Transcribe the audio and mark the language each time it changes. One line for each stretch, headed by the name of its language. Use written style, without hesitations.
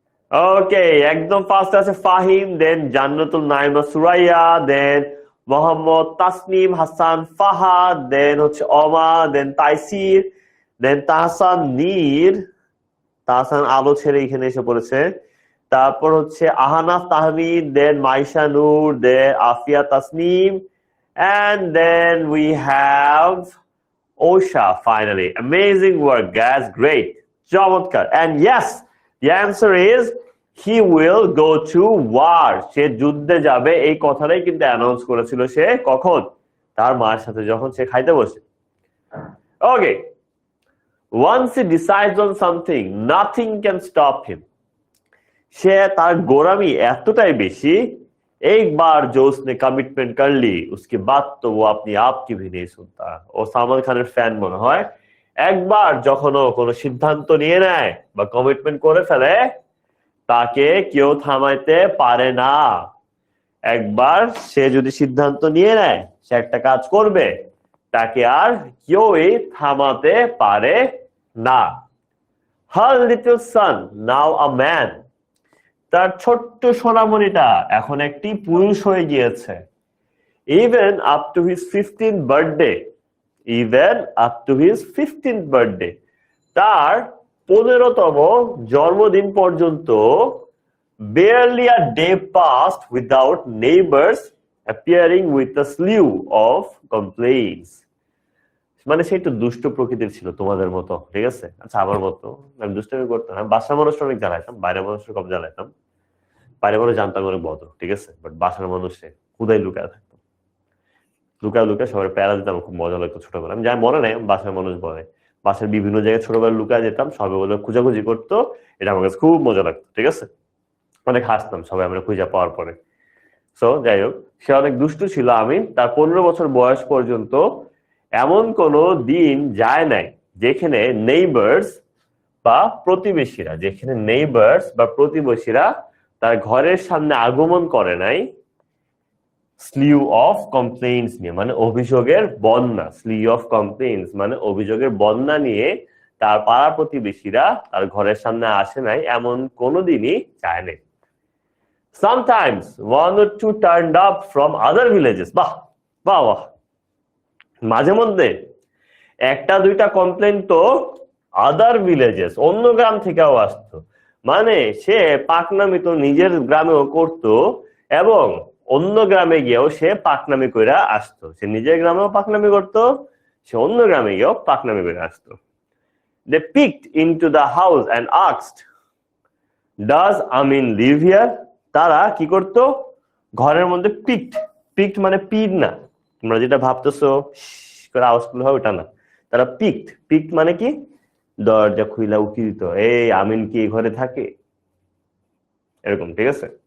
Bangla: ওকে, একদম ফার্স্ট আছে ফাহিম, দেন জান্নাতুল নাইমা সুরাইয়া, দেন মোহাম্মদ তাসনিম হাসান ফাহাদ, দেন হচ্ছে অমা, দেন তাইসির, দেন তাহসান নীর, তাহসান আলো ছেড়ে এখানে এসে পড়েছে। তারপর হচ্ছে আহানাফ তাহমিদ, দেন মাইশা নূর, দেন Afia Tasnim,
English: and then we have Osha finally. Amazing work guys, great, চমৎকার। And yes, the answer is he will go to war.
Bangla: সে যুদ্ধে যাবে, এই কথাটাই কিন্তু অ্যানাউন্স করেছিল সে কখন? তার মায়ের সাথে যখন সে খাইতে বসে।
English: Okay, once he decides on something, nothing can stop him.
Bangla: সে তার গোরামি এতটাই বেশি,
Hindi: एक बार जो उसने कमिटमेंट कर ली उसके बाद तो वो अपनी आप की भी नहीं सुनता।
Bangla: ও সালমান খানের ফ্যান মনে হয়। একবার যখন ও কোনো সিদ্ধান্ত নিয়ে নেয় বা কমিটমেন্ট করে ফেলে, তাকে কেউ থামাইতে পারে না। একবার সে যদি সিদ্ধান্ত নিয়ে নেয় সে একটা কাজ করবে, তাকে আর কেউই থামাতে পারে না।
English: Her little son, now a man.
Bangla: তার ছোট্ট সোনামণিটা এখন একটি পুরুষ হয়ে গিয়েছে।
English: Even up to his 15th birthday, even up to his 15th birthday,
Bangla: তার 15তম জন্মদিন পর্যন্ত
English: barely a day passed without neighbors appearing with a slew of complaints.
Bangla: মানে সে একটু দুষ্ট প্রকৃতির ছিল তোমাদের মতো, ঠিক আছে? আচ্ছা, আমার মতো আমি দুষ্টামি করতাম না, বাসার মানুষটা অনেক জ্বালাইতাম, বাইরের মানুষটা কম জ্বালাইতাম। বাইরের মানুষ জানতাম অনেক ভদ্র, ঠিক আছে, বাট বাসার মানুষে খুদাই লুকায় থাকতো, লুকায় লুকায় সবার প্যারা দিতাম, খুব মজা লাগতো ছোটবেলা। আমি যাই মনে নাই, বাসার মানুষ বলে বাসার বিভিন্ন জায়গায় ছোটবেলা লুকায় যেতাম, সবাই বলে খোঁজাখুঁজি করতো, এটা আমার কাছে খুব মজা লাগতো, ঠিক আছে, অনেক হাসতাম সবাই আমরা খুঁজে পাওয়ার পরে। সো যাই হোক, সে অনেক দুষ্টু ছিল। আমি তার 15 বছর বয়স পর্যন্ত এমন কোনো দিন যায় নাই যেখানে নেইবার্স বা প্রতিবেশীরা, যেখানে নেইবার্স বা প্রতিবেশীরা তার ঘরের সামনে আগমন করে নাই
English: slew of complaints
Bangla: নিয়ে, মানে অভিযোগের বন্যা।
English: slew of complaints
Bangla: মানে অভিযোগের বন্যা নিয়ে তার পাড়া প্রতিবেশীরা তার ঘরের সামনে আসে নাই, এমন কোনোদিনই যায় নাই।
English: Sometimes one or two turned up from other villages.
Bangla: বাহ বাহ বাহ, মাঝে মধ্যে একটা দুইটা কমপ্লেন তো আদার ভিলেজেস, অন্য গ্রাম থেকেও আসতো। মানে সে পাকনামি তো নিজের গ্রামেও করতো এবং অন্য গ্রামে গিয়েও সে পাকনামি করে আসতো। সে নিজের গ্রামেও পাকনামি করতো, সে অন্য গ্রামে গিয়েও পাকনামি করে আসতো।
English: They peeked into the house and asked, "Does Amin live here?"
Bangla: তারা কি করতো, ঘরের মধ্যে পিকড, পিকড মানে পিড না, তোমরা যেটা ভাবতেছো করে আওয়াজ করলে হয় ওটা না। তারা পিকড, পিকড মানে কি, দরজা খুইলা উকি দিত, এই আমিন কি ঘরে থাকে, এরকম, ঠিক আছে।